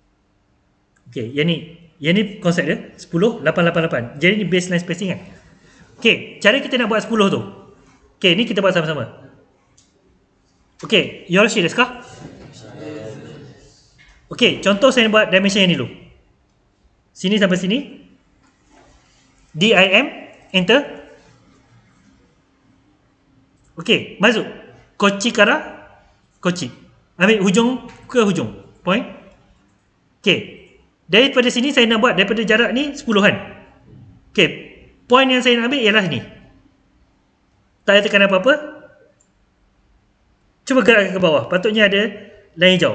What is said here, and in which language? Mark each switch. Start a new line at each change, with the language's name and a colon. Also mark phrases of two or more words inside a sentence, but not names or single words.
Malay: Okay, yang ni konsep dia 10,888. Jadi ni baseline spacing kan. Okay, cara kita nak buat 10 tu. Okay, ni kita buat sama-sama. Okay,
English: you all serious
Malay: kah? Okay, contoh saya buat dimension yang ni dulu. Sini sampai sini. DIM, enter. Okay, masuk.
Japanese: こっちから、こっち.
Malay: Ambil hujung ke hujung. Point. Okay. Daripada sini saya nak buat daripada jarak ni 10-an. Okay. Point yang saya nak ambil ialah ni. Tak ada tekan apa-apa. Cuba gerakkan ke bawah. Patutnya ada line hijau.